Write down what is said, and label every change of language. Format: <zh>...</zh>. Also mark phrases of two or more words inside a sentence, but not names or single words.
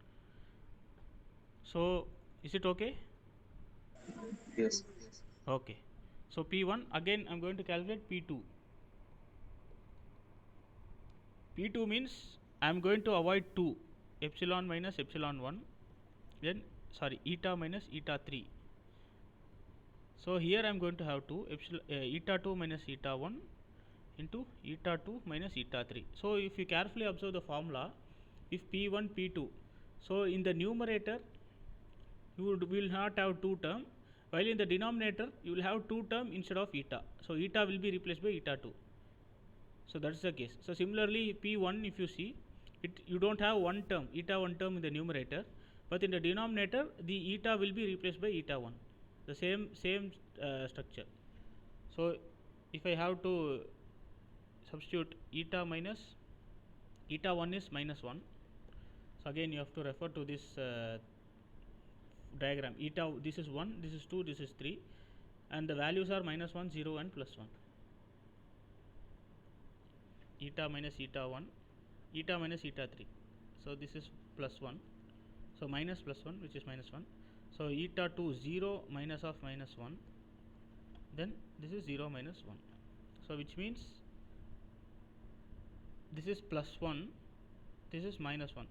<en>So is it okay? Yes. Okay, so p1, again I am going to calculate p2. P2 means I am going to avoid 2, epsilon minus epsilon 1, then sorry, eta minus eta 3. So here I am going to have 2, eta 2 minus eta 1 into eta 2 minus eta 3. So if you carefully observe the formula, if p1 p2, so in the numerator you will not have 2 term, while in the denominator you will have 2 term instead of eta. So eta will be replaced by eta 2. So that is the case. So similarly p1, if you see it, you don't have one term, eta 1 term in the numerator, but in the denominator the eta will be replaced by eta 1, the same structure. So if I have to substitute eta minus eta 1 is minus 1, so again you have to refer to this diagram. Eta, this is 1, this is 2, this is 3, and the values are minus 1, 0 and plus 1. Eta minus eta 1, eta minus eta 3, so this is plus 1, so minus plus 1, which is minus 1. So eta 2 0 minus of minus 1, then this is 0 minus 1, so which means this is plus 1, this is minus 1.</en>